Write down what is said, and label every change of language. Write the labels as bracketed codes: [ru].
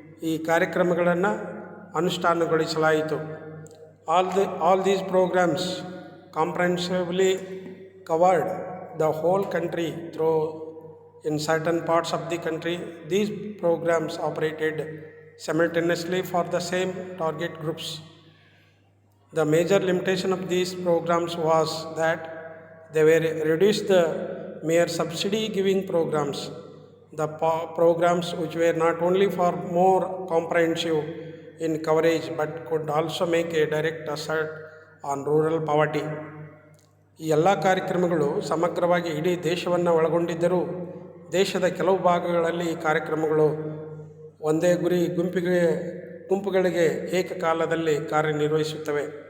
[kn] ಈ ಕಾರ್ಯಕ್ರಮಗಳನ್ನು ಅನುಷ್ಠಾನಗೊಳಿಸಲಾಯಿತು. [en] All these programs comprehensively covered the whole country. Through in certain parts of the country, these programs operated simultaneously for the same target groups. The major limitation of these programs was that they were reduced the mere subsidy giving programs. The programs which were not only for more comprehensive in coverage but could also make a direct assault on rural poverty. [kn] ಈ ಎಲ್ಲ ಕಾರ್ಯಕ್ರಮಗಳು ಸಮಗ್ರವಾಗಿ ಇಡೀ ದೇಶವನ್ನು ಒಳಗೊಂಡಿದ್ದರೂ ದೇಶದ ಕೆಲವು ಭಾಗಗಳಲ್ಲಿ ಈ ಕಾರ್ಯಕ್ರಮಗಳು ಒಂದೇ ಗುರಿ ಗುಂಪುಗಳಿಗೆ ಏಕಕಾಲದಲ್ಲಿ ಕಾರ್ಯನಿರ್ವಹಿಸುತ್ತವೆ.